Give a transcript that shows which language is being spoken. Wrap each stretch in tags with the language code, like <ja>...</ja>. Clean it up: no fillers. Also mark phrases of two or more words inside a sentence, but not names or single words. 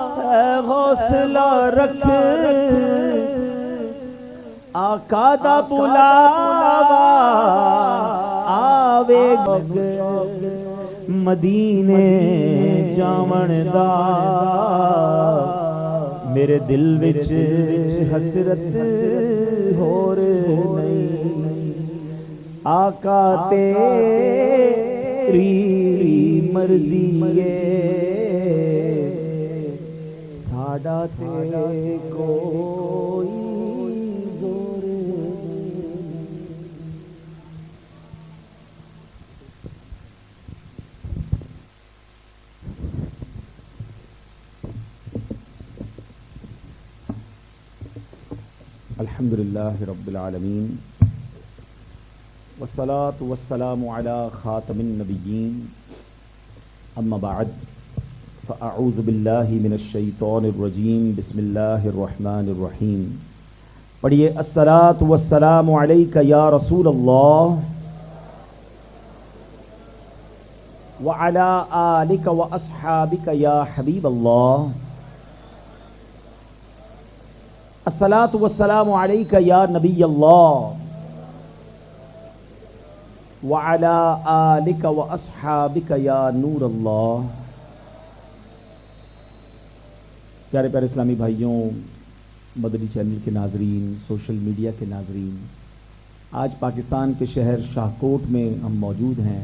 <pa>حوصلہ رکھ آقا دا بلاوا آوے مدینے جاون دا میرے دل وچ حسرت ہور نہیں آقا تیری مرضی ساڈا تے کوئی زور نہیں۔</pa> <ar>الحمدللہ رب العالمین والصلاة والسلام علی خاتم النبیین اما بعد فاعوذ باللہ من الشیطان الرجیم بسم اللہ الرحمن الرحیم۔ پڑھیے الصلاة والسلام علیک یا رسول اللہ وعلی آلک واصحابک یا حبیب اللہ۔ الصلاة والسلام علیک یا نبی اللہ وعلی آلک واصحابک یا نور اللہ۔</ar> <ur>پیارے پیارے اسلامی بھائیوں، مدنی چینل کے ناظرین،</ur> <en>social media</en> <ur>کے ناظرین، آج پاکستان کے شہر شاہکوٹ میں ہم موجود ہیں۔</ur>